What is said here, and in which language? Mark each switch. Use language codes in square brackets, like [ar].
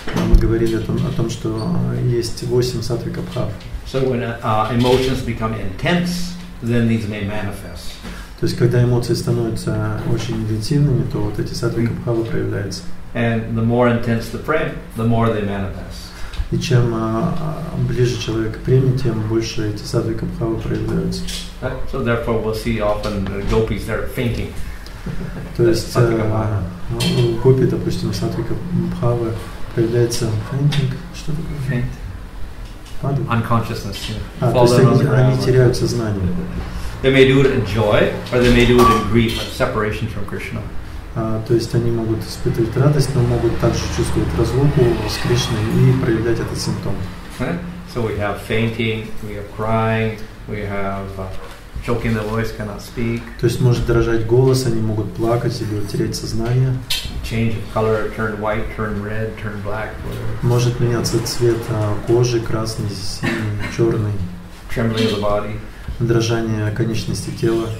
[ru] Мы говорили о том, что есть 8 сатвика бхав. [en] So when emotions become intense, then these may manifest. [ru] То есть когда эмоции становятся очень интенсивными, то вот эти сатвика бхавы проявляются. [en] And the more intense the prema, the more they manifest. [ru] И чем ближе человек к преме, тем больше эти сатвика бхавы проявляются. [en] So therefore we'll see often the gopis that are fainting. [ru] То есть у гопи, допустим, сатвика бхавы проявляется [en] fainting. [ru] Что такое? [en] Faint. [ru] Падают. [en] Unconsciousness. [ru] То есть они теряют сознание. [en] They may do it in joy, or they may do it in grief, like separation from Krishna. [ru] То есть они могут испытывать радость, но могут также чувствовать разлуку с Кришной и проявлять этот симптом. [en] So we have fainting, we have crying, we have choking the voice, cannot speak. [ru] То есть может дрожать голос, они могут плакать или терять сознание. [en] Change of color, turn white, turn red, turn black. [ru] Может меняться цвет кожи, красный, синий, черный. [en] Trembling of the body. [ru] Дрожание конечности тела.